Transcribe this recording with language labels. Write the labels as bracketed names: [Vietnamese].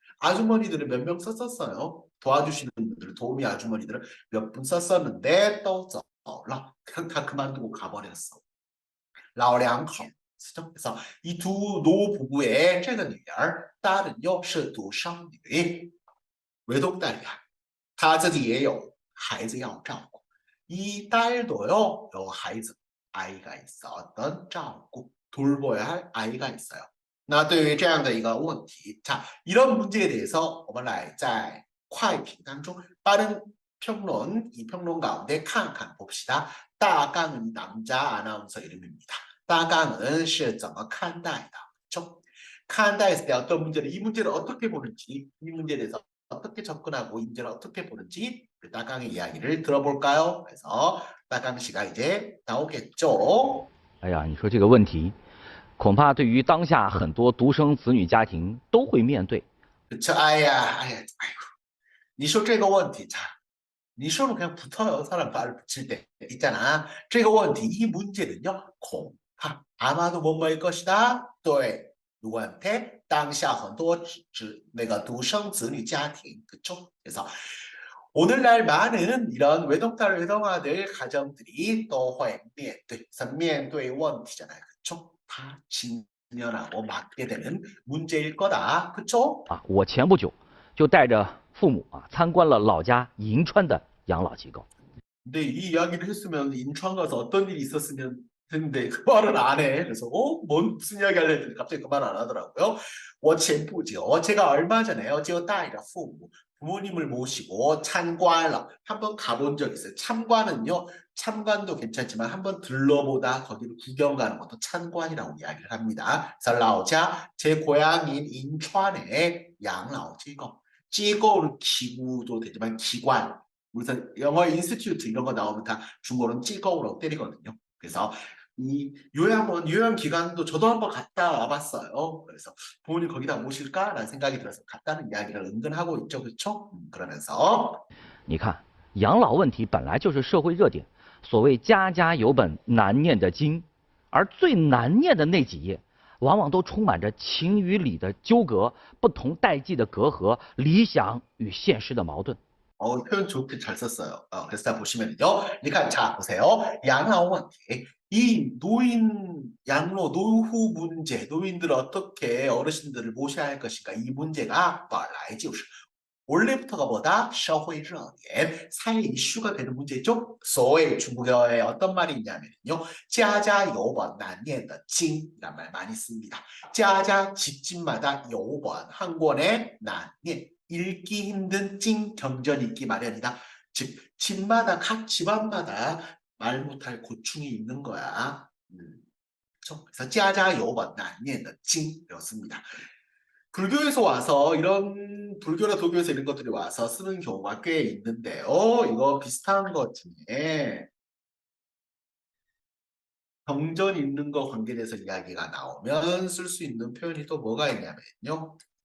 [Korean] 아주머니들은 몇 명 썼었어요. 도와주시는 분들, 도우미 아주머니들은 몇 분 썼었는데 또走了. 그냥 다 그만두고 가버렸어. 老两口 쓰죠. 그래서 이 두 노부부의 这个女儿 딸은요 [Chinese] 是独生女 [Korean] 외동딸이야. [Chinese] 她自己也有孩子要照顾. [Korean] 이 딸도요 有孩子 아이가 있어. 어떤 照顾 돌봐야 할 아이가 있어요. [Chinese] 那对于这样的一个问题, [Korean] 자, 이런 문제에 대해서 [Chinese] 我们来在快评当中 [Korean] 빠른 평론, 이 평론 가운데 칸칸 봅시다. 따강은 남자 아나운서 이름입니다. 따강은 [Chinese] 是怎么看待的, [Korean] 그렇죠? 看待했을 때 어떤 문제를, 이 문제를 어떻게 보는지, 이 문제에 대해서 어떻게 접근하고 이 문제를 어떻게 보는지 그 따강의 이야기를 들어볼까요? 그래서 따강 씨가 이제 나오겠죠. [Chinese] 哎呀，你说这个问题，恐怕对于当下很多独生子女家庭都会面对。 [Korean] 그쵸? 아야, 아이고. [Chinese] 你说这个问题, [Korean] 자, 你说는 그냥 붙어요. 사람 말을 붙일 때 있잖아. [Chinese] 这个问题, [Korean] 이 문제는요, 恐怕 아마도 뭐뭐일 것이다. 对, 누구한테? [Chinese] 当下很多那个独生子女家庭, 그쵸? [Korean] 그래서 오늘날 많은 이런 외동딸, 외동아들 가정들이 또 [Chinese] 会面对, [Korean] 面对问题잖아요. 그쵸? 다 직면하고 맞게 되는 문제일 거다. 그쵸? [Chinese] 啊，我前不久就带着父母参观了老家银川的养老机构。 [Korean] 근데 이 이야기를 했으면 인천 가서 어떤 일이 있었으면 했는데 그 말은 안 해. 그래서 무슨 이야기 하려 했더니 갑자기 그 말 안 하더라고요. [Chinese] 我前不久, [Korean] 제가 얼마 전에요. [Chinese] 就带着父母, [Korean] 부모님을 모시고 참관了. 한번 가본 적 있어요. 참관은요. 참관도 괜찮지만 한번 들러보다 거기를 구경 가는 것도 참관이라고 이야기를 합니다. 그래서 老家, 제 고향인 인천의 양라지고, 机构는 기구도 되지만 기관, 그래서 영어 인스튜트 이런 거 나오면 다 중국어는 찌꺼우라고 때리거든요. 그래서 이 요양 기관도 저도 한번 갔다 와봤어요. 그래서 부모님 거기다 모실까라는 생각이 들어서 갔다는 이야기를 은근 하고 있죠, 그렇죠? 그러면서 [Chinese] 你看，养老问题本来就是社会热点，所谓家家有本难念的经，而最难念的那几页，往往都充满着情与理的纠葛、不同代际的隔阂、理想与现实的矛盾。 [Korean] 표현 좋게 잘 썼어요. 그래서 자 보시면요. 그러니까 자 보세요. 양로问题. 이 양로 노후 문제, 노인들 어떻게 어르신들을 모셔야 할 것인가 이 문제가 [Chinese] 本来就是 [Korean] 원래부터가 뭐다? [Chinese] 社会热点, [Korean] 사회 이슈가 되는 문제죠. 所谓 중국어에 어떤 말이 있냐면요. [Chinese] 家家有本难念的经 [Korean] 이란 말 많이 씁니다. 家家 집집마다 有本 한 권의 难念 읽기 힘든 찡 경전 읽기 마련이다. 즉 집마다 각 집안마다 말 못할 고충이 있는 거야. 그렇죠? 그래서 [Chinese] 家家有本难念的经 [Korean] 이렇습니다. 불교에서 와서 이런 불교나 도교에서 이런 것들이 와서 쓰는 경우가 꽤 있는데요. 이거 비슷한 것 중에 경전 읽는 거 관계돼서 이야기가 나오면 쓸 수 있는 표현이 또 뭐가 있냐면요.